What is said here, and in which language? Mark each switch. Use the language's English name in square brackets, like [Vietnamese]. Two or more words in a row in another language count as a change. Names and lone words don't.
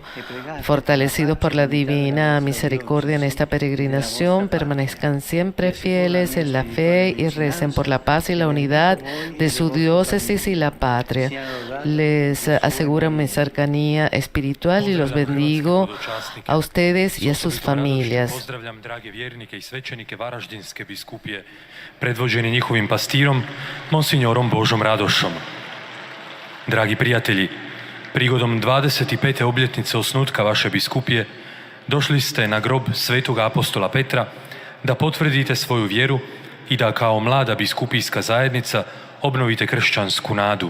[Spanish] Fortalecidos por la divina misericordia en esta peregrinación, permanezcan siempre fieles en la fe y recen por la paz y la unidad de su diócesis y la patria. Les aseguro mi cercanía espiritual y los bendigo a ustedes y a sus familias. [Croatian] Pozdravljam drage vjernike i svećenike Varaždinske biskupije, predvođeni njihovim pastirom, monsignorom Božom Radošom. Dragi prijatelji, prigodom 25. obljetnice osnutka vaše biskupije, došli ste na grob svetoga apostola Petra da potvrdite svoju vjeru i da kao mlada biskupijska zajednica obnovite kršćansku nadu.